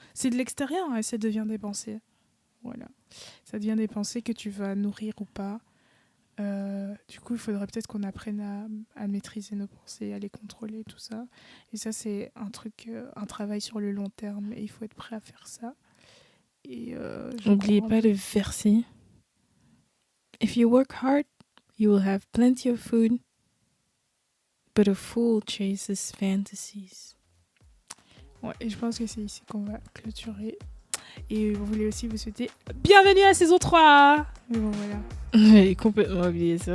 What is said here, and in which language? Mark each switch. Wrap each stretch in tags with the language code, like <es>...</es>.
<fr>c'est de l'extérieur, hein, et ça devient des pensées. Voilà. Ça devient des pensées que tu vas nourrir ou pas. Du coup, il faudrait peut-être qu'on apprenne à maîtriser nos pensées, à les contrôler, tout ça. Et ça, c'est un travail sur le long terme. Et il faut être prêt à faire ça. Et N'oubliez pas le verset.</fr> <en>If you work hard, you will have plenty of food. But a fool chases fantasies.</en> <fr>Ouais, et je pense que c'est ici qu'on va clôturer. Et vous voulez aussi vous souhaiter bienvenue à la saison 3. Mais bon, voilà. J'ai complètement oublié ça.</fr>